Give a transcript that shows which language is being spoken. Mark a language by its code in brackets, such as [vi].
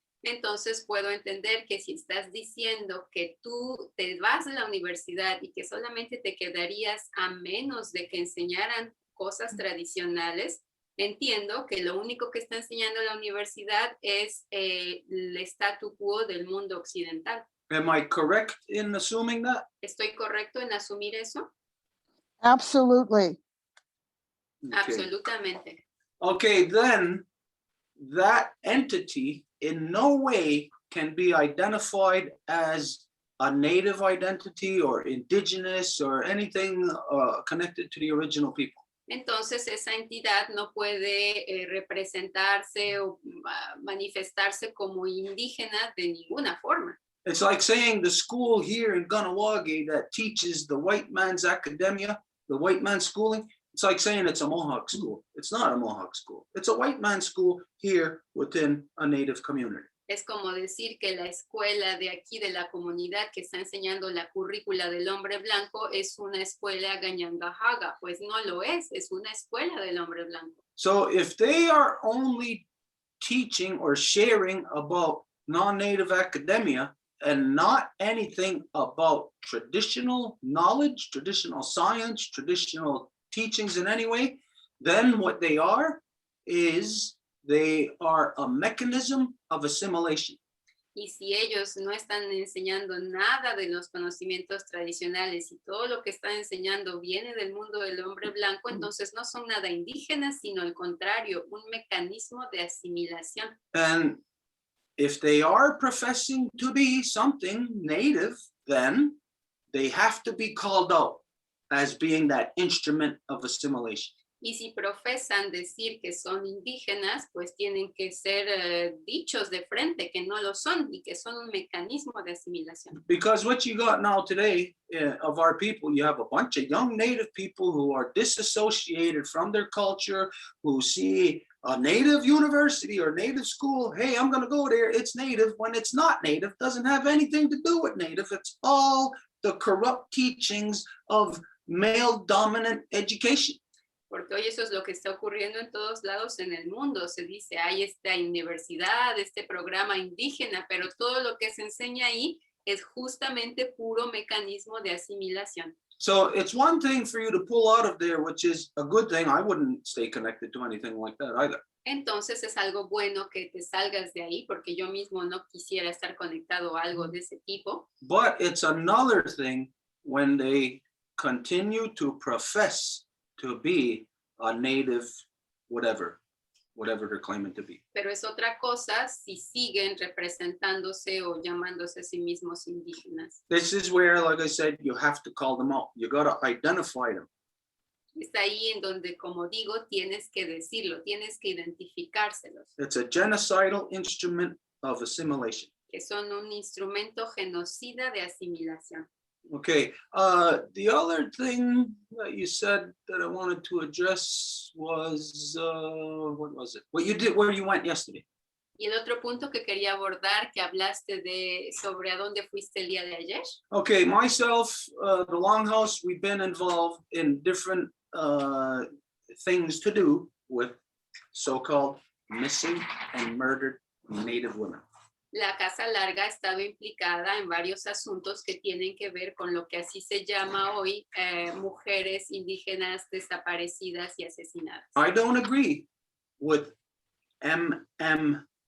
[es] Entonces puedo entender que si estás diciendo que tú te vas de la universidad y que solamente te quedarías a menos de que enseñaran cosas tradicionales, entiendo que lo único que está enseñando la universidad es el statu quo del mundo occidental. [en] Am I correct in assuming that? [es] ¿Estoy correcto en asumir eso? [en] Absolutely. Okay. [es] Absolutamente. [en] Okay, then that entity in no way can be identified as a native identity or indigenous or anything connected to the original people. [es] Entonces esa entidad no puede representarse o manifestarse como indígena de ninguna forma. [en] It's like saying the school here in Ganawagi that teaches the white man's academia, the white man's schooling, it's like saying it's a Mohawk school. It's not a Mohawk school. It's a white man's school here within a native community. [es] Es como decir que la escuela de aquí, de la comunidad que está enseñando la currícula del hombre blanco, es una escuela Ganyangahaga. Pues no lo es una escuela del hombre blanco. [en] So if they are only teaching or sharing about non-native academia and not anything about traditional knowledge, traditional science, traditional teachings in any way, then what they are is they are a mechanism of assimilation. [es] Y si ellos no están enseñando nada de los conocimientos tradicionales y todo lo que están enseñando viene del mundo del hombre blanco, entonces no son nada indígenas, sino al contrario, un mecanismo de asimilación. [en] And if they are professing to be something native, then they have to be called out as being that instrument of assimilation. [es] Y si profesan decir que son indígenas, pues tienen que ser dichos de frente que no lo son y que son un mecanismo de asimilación. [en] Because what you got now today of our people, you have a bunch of young native people who are disassociated from their culture, who see a native university or native school, hey, I'm going to go there, it's native, when it's not native, doesn't have anything to do with native. It's all the corrupt teachings of male dominant education. [es] Porque hoy eso es lo que está ocurriendo en todos lados en el mundo. Se dice, hay esta universidad, este programa indígena, pero todo lo que se enseña ahí es justamente puro mecanismo de asimilación. [en] So it's one thing for you to pull out of there, which is a good thing. I wouldn't stay connected to anything like that either. [es] Entonces es algo bueno que te salgas de ahí, porque yo mismo no quisiera estar conectado a algo de ese tipo. [en] But it's another thing when they continue to profess to be a native, whatever they're claiming to be. [es] Pero es otra cosa si siguen representándose o llamándose a sí mismos indígenas. [en] This is where, like I said, you have to call them out. You got to identify them. [es] Es ahí en donde, como digo, tienes que decirlo, tienes que identificárselos. [en] It's a genocidal instrument of assimilation. [es] Que son un instrumento genocida de asimilación. [en] Okay, the other thing that you said that I wanted to address was, what was it? What you did, where you went yesterday. [es] Y el otro punto que quería abordar, que hablaste de sobre a dónde fuiste el día de ayer. [en] Okay, myself, the Longhouse, we've been involved in different things to do with so-called missing and murdered Native women. [es] La Casa Larga ha estado implicada en varios asuntos que tienen que ver con lo que así se llama hoy mujeres indígenas desaparecidas y asesinadas. [en] I don't agree with MMNW.